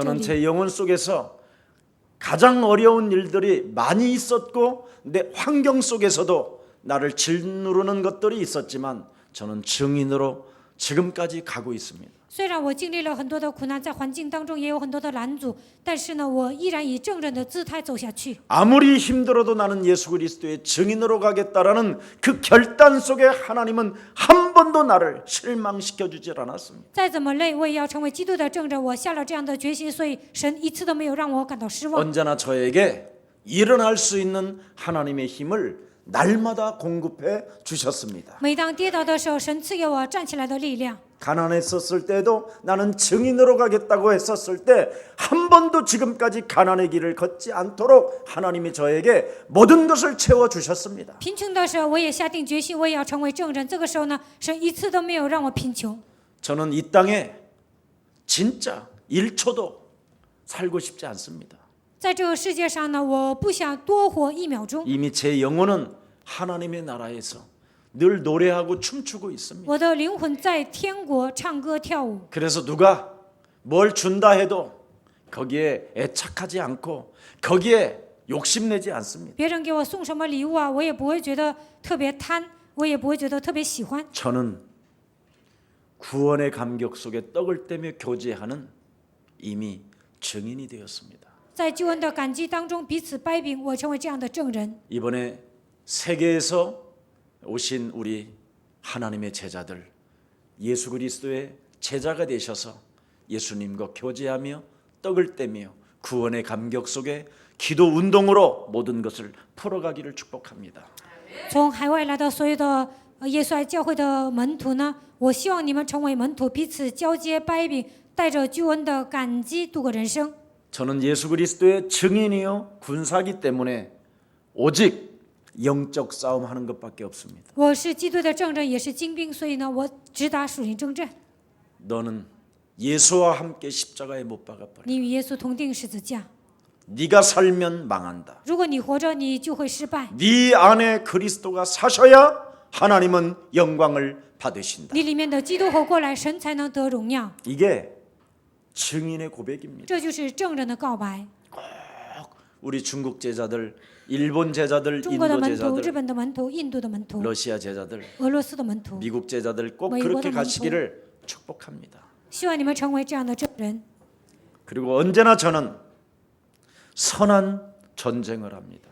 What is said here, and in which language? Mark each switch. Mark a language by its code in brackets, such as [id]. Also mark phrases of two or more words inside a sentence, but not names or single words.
[ko] 저는 里。 제 영혼 속에서 가장 어려운 일들이 많이 있었고 내 환경 속에서도 나를 짓누르는 것들이 있었지만 저는 증인으로 지금까지 가고 있습니다. [zh] 虽然我经历了很多的苦难，在环境当中也有很多的拦阻，但是呢，我依然以证人的姿态走下去。 [ko] 아무리 힘들어도 나는 예수 그리스도의 증인으로 가겠다라는 그 결단 속에 하나님은 한 번도 나를 실망시켜 주질 않았습니다. [zh] 再怎么累，我也要成为基督的证人。我下了这样的决心，所以神一次都没有让我感到失望。 [ko] 언제나 저에게 일어날 수 있는 하나님의 힘을 날마다 공급해 주셨습니다. [zh] 每当跌倒的时候，神赐给我站起来的力量。 [ko] 가난했었을 때도 나는 증인으로 가겠다고 했었을 때 한 번도 지금까지 가난의 길을 걷지 않도록 하나님이 저에게 모든 것을 채워 주셨습니다. [zh] 贫穷的时候，我也下定决心，我也要成为证人。这个时候呢，神一次都没有让我贫穷。 [ko] 저는 이 땅에 진짜 1초도 살고 싶지 않습니다. [zh] 在这个世界上呢，我不想多活1秒钟。 [ko] 이미 제 영혼은 하나님의 나라에서 늘 노래하고 춤추고 있습니다. [zh] 我的灵魂在天国唱歌跳舞。 [ko] 그래서 누가 뭘 준다 해도 거기에 애착하지 않고 거기에 욕심내지 않습니다. [zh] 别人给我送什么礼物啊，我也不会觉得特别贪，我也不会觉得特别喜欢。 [ko] 저는 구원의 감격 속에 떡을 떼며 교제하는 이미 증인이 되었습니다. [zh] 在救恩的感激当中彼此掰饼，我成为这样的证人。 [ko] 이번에 세계에서 오신 우리 하나님의 제자들 예수 그리스도의 제자가 되셔서 예수님과 교제하며 떡을 떼며 구원의 감격 속에 기도 운동으로 모든 것을 풀어가기를 축복합니다. [zh] 从海外来的所有的耶稣爱教会的门徒呢，我希望你们成为门徒，彼此交接掰饼，带着救恩的感激度过人生。 [ko] 저는 예수 그리스도의 증인이요 군사기 때문에 오직 영적 싸움하는 것밖에 없습니다. [zh] 我是基督的证人，也是精兵，所以呢，我直达属灵征战。 [ko] 너는 예수와 함께 십자가에 못 박아버려. [zh] 你与耶稣同定十字架， [ko] 네가 살면 망한다. [zh] 如果你活着，你就会失败。 [ko] 네 안에 그리스도가 사셔야 하나님은 영광을 받으신다. [zh] 你里面的基督活过来，神才能得荣耀。 [ko] 이게 증인의 고백입니다. [zh] 这就是证人的告白。 [ko] 우리 중국 제자들, 일본 제자들, [zh] 中国的 [ko] 인도 [zh] 门徒、日 [ko] 제자들, [zh] 本的门徒、印度的门徒、 [ko] 러시아 제자들, [zh] 俄罗斯的门徒， [ko] 미국 제자들 꼭 미국의 그렇게 [zh] 門徒。 [ko] 가시기를 축복합니다. [zh] 希望你们成为这样的证人。 [ko] 그리고 언제나 저는 선한 전쟁을 합니다.